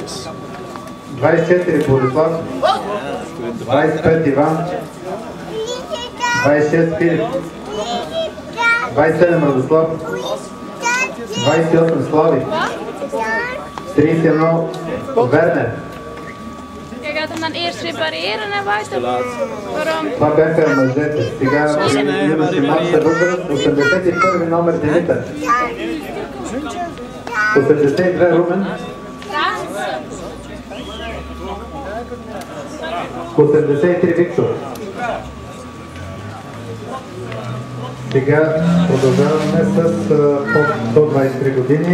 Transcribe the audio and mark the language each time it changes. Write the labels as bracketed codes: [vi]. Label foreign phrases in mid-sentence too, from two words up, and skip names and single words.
[bg] 24 Борислав. 25 Иван. 26 Филип. 27 Радослав. 28 Слави. 31 Вернер. [nl] Je gaat hem dan eerst repareren en buiten. Waarom? [bg] Това бяха мъжете. Сега имаше младша възраст. 81 номер Димитър. 82 Румен. 83 Виктор. Сега продължаваме с до 23 години.